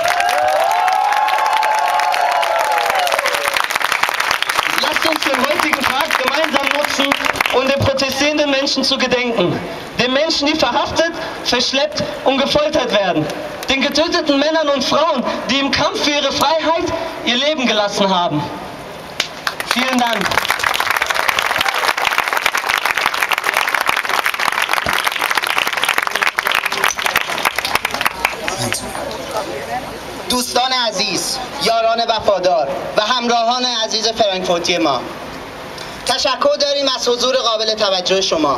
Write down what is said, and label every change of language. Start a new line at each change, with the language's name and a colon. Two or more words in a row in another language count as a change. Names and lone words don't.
German: Lasst uns den heutigen Tag gemeinsam nutzen, um den protestierenden Menschen zu gedenken. Den Menschen, die verhaftet, verschleppt und gefoltert werden. Den getöteten Männern und Frauen, die im Kampf für ihre Freiheit ihr Leben gelassen haben. Vielen Dank.
Persian: دوستان عزیز، یاران وفادار و همراهان عزیز فرانکفورتی ما، تشکر داریم از حضور قابل توجه شما.